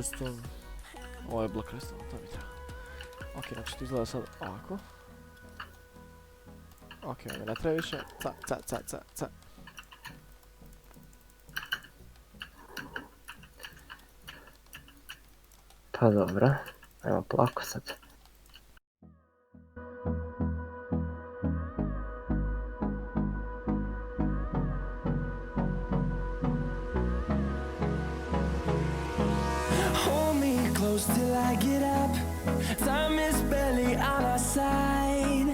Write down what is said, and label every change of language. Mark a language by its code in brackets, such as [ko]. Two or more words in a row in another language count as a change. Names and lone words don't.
[sr] Ovo je [en] block redstone, [sr] to mi treba. Ok, znači to izgleda sad ovako. Ok, ovdje ne treba više. Ca. pa dobro. Ajmo polako sad. [en] Hold me close till I get up. Time is barely on our side.